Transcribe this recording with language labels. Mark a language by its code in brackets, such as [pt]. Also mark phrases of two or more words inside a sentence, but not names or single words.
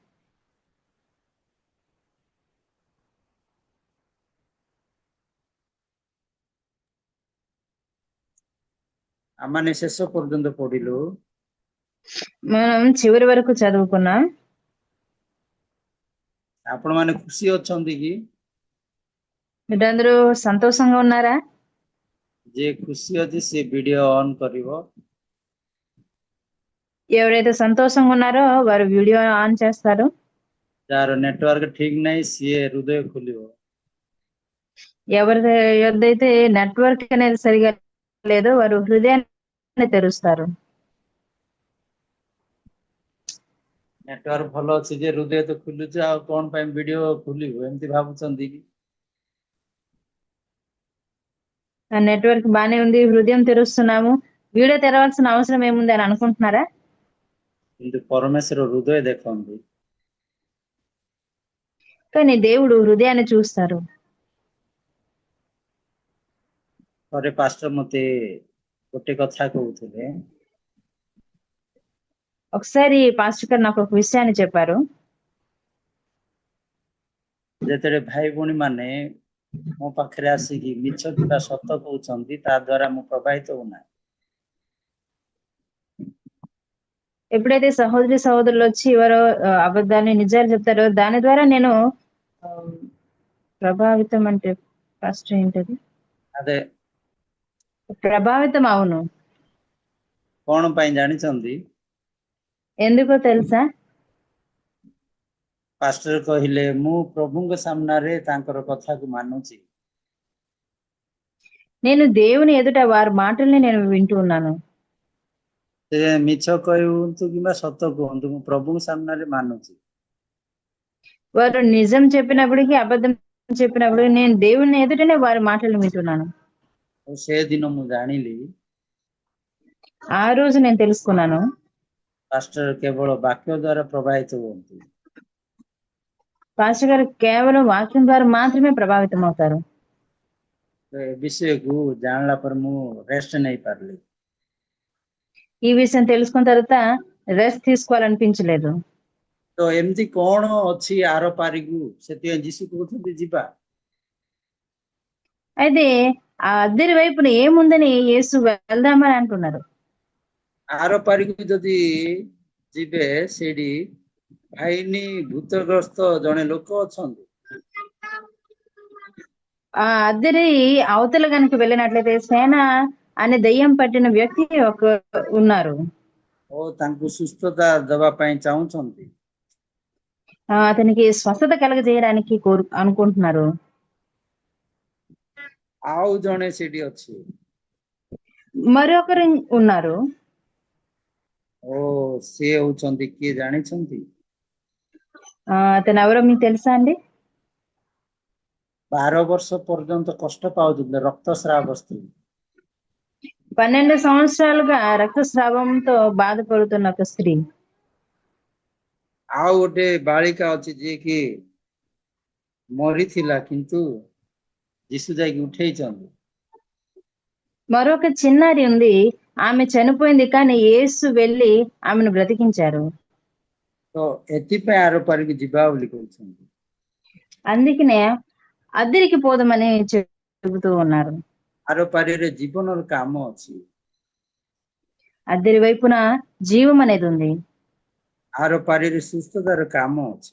[or] ଆମମାନେ ଶେଷ ପର୍ଯ୍ୟନ୍ତ ପଢିଲୁ। [te] మనం చివరి వరకు చదువుకున్నాం. [or] ଆପଣମାନେ ଖୁସି ଅଛନ୍ତି କି? [te] మీరందరూ సంతోషంగా ఉన్నారా? [or] ଯେ ଖୁସି ଅଛି ସେ ଭିଡିଓ ଅନ୍ କରିବ। [te] ఎవరైతే సంతోషంగా ఉన్నారో వారు వీడియో ఆన్ చేస్తారు. [or] ଯାହାର ନେଟୱାର୍କ ଠିକ ନାହିଁ ସିଏ ହୃଦୟ ଖୋଲିବ। [te] ఎవరి యొద్దైతే నెట్వర్క్ అనేది సరిగా లేదో వారు హృదయాన్ని తెరుస్తారు. [or] ନେଟୱାର୍କ ଭଲ ଅଛି ଯେ ହୃଦୟ ତ ଖୋଲୁଛି, ଆଉ କଣ ପାଇଁ ଭିଡିଓ ଖୋଲିବୁ ଏମିତି ଭାବୁଛନ୍ତି କି? [te] ఆ నెట్వర్క్ బానే ఉంది, హృదయం తెరుస్తున్నాము, వీడియో తెరవాల్సిన అవసరం ఏముంది అని అనుకుంటున్నారా? [or] କିନ୍ତୁ ପରମେଶ୍ୱର ହୃଦୟ ଦେଖନ୍ତି। [te] కానీ దేవుడు హృదయాన్ని చూస్తారు. [or] ଥରେ ପାଷ୍ଟର ମତେ ଗୋଟେ କଥା କହୁଥିଲେ, [te] ఒకసారి పాస్టర్ గారు నాకు ఒక విషయాన్ని చెప్పారు. [or] ଯେତେବେଳେ ଭାଇ ଭଉଣୀ ମାନେ ମୋ ପାଖରେ ଆସିକି ମିଛ କିମ୍ବା ସତ କହୁଛନ୍ତି, ତା ଦ୍ୱାରା ମୁଁ ପ୍ରଭାବିତ ହଉନାହିଁ। [te] ఎప్పుడైతే సహోదరి సహోదరులు వచ్చి ఎవరో అబద్ధాన్ని నిజాలు చెప్తారో దాని ద్వారా నేను ఆ, ప్రభావితం అంటే ఫస్ట్ ఏంటది, అదే ప్రభావితం అవును. [or] କଣ ପାଇଁ ଜାଣିଛନ୍ତି? [te] ఎందుకో తెలుసా? [or] ପାଷ୍ଟର କହିଲେ, ମୁଁ ପ୍ରଭୁଙ୍କ ସାମ୍ନାରେ ତାଙ୍କର କଥାକୁ ମାନୁଛି। [te] నేను దేవుని ఎదుట వారి మాటల్ని నేను వింటూ ఉన్నాను. [or] ସେ ମିଛ କୁହନ୍ତୁ କିମ୍ବା ସତ କୁହନ୍ତୁ, ମୁଁ ପ୍ରଭୁଙ୍କ ସାମ୍ନାରେ ମାନୁଛି। [te] వారు నిజం చెప్పినప్పటికీ అబద్ధం చెప్పినప్పుడు నేను దేవుని ఎదుటనే వారి మాటలు వింటున్నాను. [or] ଆଉ ସେଦିନ ମୁଁ ଜାଣିଲି [te] ఆ రోజు నేను తెలుసుకున్నాను, [or] ପାଷ୍ଟର କେବଳ ବାକ୍ୟ ଦ୍ୱାରା ପ୍ରଭାବିତ ହୁଅନ୍ତି। [te] పాస్టర్ గారు కేవలం వాక్యం ద్వారా మాత్రమే ప్రభావితం అవుతారు. [or] ତ ଏ ବିଷୟକୁ ଜାଣିଲା ପରେ ମୁଁ ରେଷ୍ଟ ନେଇପାରିଲି। [te] ఈ విషయం తెలుసుకున్న తర్వాత రెస్ట్ తీసుకోవాలనిపించలేదు. [or] ତ ଏମିତି କଣ ଅଛି ଆର ପାରିକୁ, ସେଥିପାଇଁ ଯୀଶୁ କହୁଛନ୍ତି ଯିବା। [te] అయితే ఆ అద్దరి వైపున ఏముందని యేసు వెళ్దామని అంటున్నారు. [or] ଆର ପାରିକୁ ଯଦି ଯିବେ, ସେଇଠି ଭାଇନି ଭୂତଗ୍ରସ୍ତ ଜଣେ ଲୋକ ଅଛନ୍ତି। [te] ఆ అద్దరి అవతల గనుక వెళ్ళినట్లయితే సేన అనే దయ్యం పట్టిన వ్యక్తి ఒక ఉన్నారు. [or] ଓ ତାଙ୍କୁ ସୁସ୍ଥତା ଦେବା ପାଇଁ ଚାହୁଁଛନ୍ତି। [te] అతనికి స్వస్థత కలగజేయడానికి అనుకుంటున్నారు. [or] ଆଉ ଜଣେ ସେଠି ଅଛି। [te] మరొకరు ఉన్నారు. [or] ଓ ସିଏ ହଉଛନ୍ତି କିଏ ଜାଣିଛନ୍ତି? [te] అతను ఎవరో మీకు తెలుసా అండి? [or] 12 ବର୍ଷ ପର୍ଯ୍ୟନ୍ତ କଷ୍ଟ ପାଉଥିଲେ, ରକ୍ତସ୍ରାବ ସ୍ତ୍ରୀ। [te] 12 సంవత్సరాలుగా రక్తస్రావంతో బాధపడుతున్న ఒక స్త్రీ. [or] ଆଉ ଗୋଟେ ବାଳିକା ଅଛି ଯିଏକି ମରିଥିଲା, କିନ୍ତୁ ଯୀଶୁ ଯାଇକି ଉଠେଇଛନ୍ତି। [te] మరొక చిన్నారి ఉంది, ఆమె చనిపోయింది కానీ యేసు వెళ్ళి ఆమెను బ్రతికించారు. [or] ତ ଏଥିପାଇଁ ଆର ପାରିକୁ ଯିବା ବୋଲି କହୁଛନ୍ତି। [te] అందుకనే అద్దరికి పోదామని చెబుతూ ఉన్నారు. [or] ଆର ପାରିରେ ଜୀବନର କାମ ଅଛି। [te] అద్దరి వైపున జీవం అనేది ఉంది. [or] ଆର ପାରିରେ ସୁସ୍ଥତାର କାମ ଅଛି।